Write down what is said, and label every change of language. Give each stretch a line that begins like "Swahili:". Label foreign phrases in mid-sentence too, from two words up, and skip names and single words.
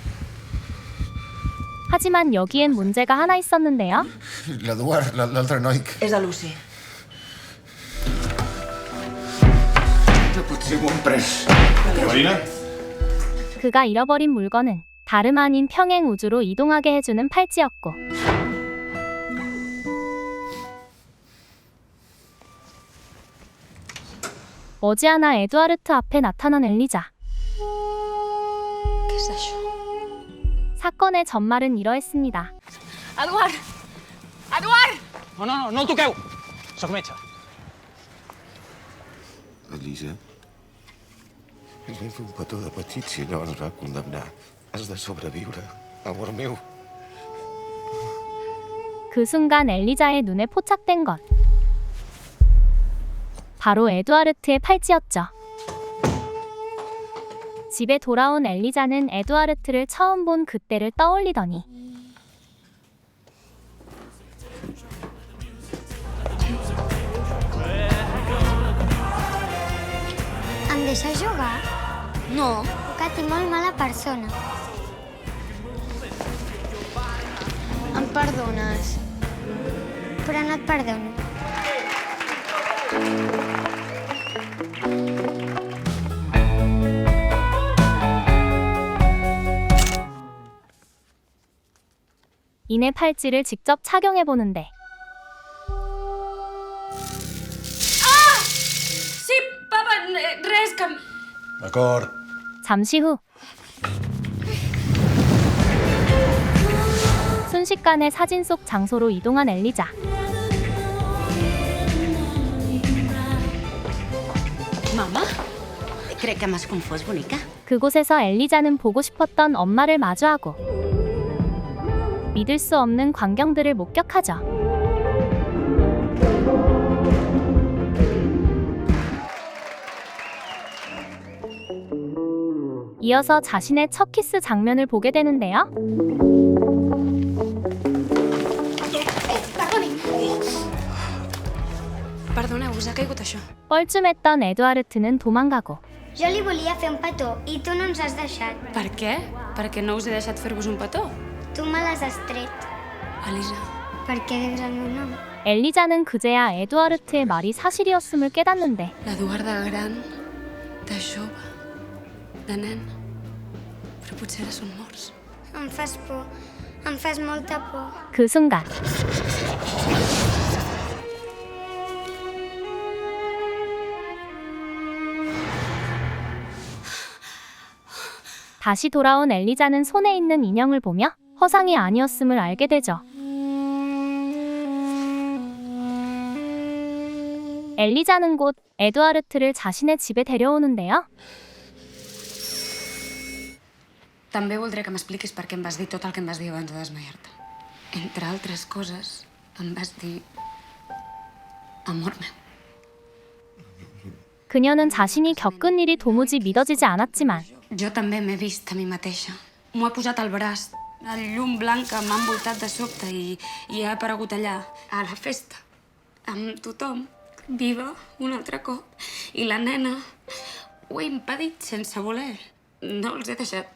Korean: 하지만 여기엔 문제가 하나 있었는데요.
Catalan: L'Eduard, l'altre noi... És de Lucy. No pot ser, m'ho han pres. Marina?
Korean: 그가 잃어버린 물건은 다름 아닌 평행 우주로 이동하게 해주는 팔찌였고 머지않아 에두아르트 앞에 나타난 엘리자.
Catalan: Què és això?
Korean: 사건의 전말은 이러했습니다.
Catalan: Eduard! Eduard! No el toqueu! Soc metge. Elisa, ens vam fer un petó de petits i allò ens va condemnar. Has de sobreviure, amor meu.
Korean: 그 순간 엘리자의 눈에 포착된 것. 바로 에두아르트의 팔찌였죠. 집에 돌아온 엘리자는 에두아르트를 처음 본 그때를 떠올리더니
Catalan: Em deixes jugar? No. Que tinc molt mala persona. Em perdones? Però no et perdono.
Korean: 이내 팔찌를 직접 착용해보는데
Catalan: Sí, papa, res, que... D'acord.
Korean: 잠시 후 순식간에 사진 속 장소로 이동한 엘리자.
Catalan: Mama? Crec que m'has confós, bonica.
Korean: 그곳에서 엘리자는 보고 싶었던 엄마를 마주하고 믿을 수 없는 광경들을 목격하죠. 이어서 자신의 첫 키스 장면을 보게 되는데요.
Catalan: Perdoneu, us ha caigut això.
Korean: 뻘쭘했던 에두아르트는 도망가고
Catalan: Jo li volia fer un petó i tu no ens has deixat. Per què? Perquè no us he deixat fer-vos un petó. Tu me l'has estret. Elisa. Per què dius el meu nom?
Korean: 엘리자는 그제야 에두아르트의 말이 사실이었음을 깨닫는데
Catalan: L'Eduard de gran, de jove, de nen. Però potser ara són morts. Em fas por. Em fas molta por.
Korean: 그 순간 다시 돌아온 엘리자는 손에 있는 인형을 보며 허상이 아니었음을 알게 되죠. 엘리자는 곧 에두아르트를 자신의 집에 데려오는데요.
Catalan: També voldré que m'expliquis per què em vas dir tot el que em vas dir abans de desmaiar-te. Entre altres coses, em vas dir... amor meu.
Korean: 그녀는 자신이 겪은 일이 도무지 믿어지지 않았지만
Catalan: Jo també m'he vist a mi mateixa. M'ho he posat al braç. El llum blanca m'ha envoltat de sobte i he aparegut allà, a la festa, amb tothom, viva, un altre cop. I la nena ho he impedit sense voler. No els he deixat.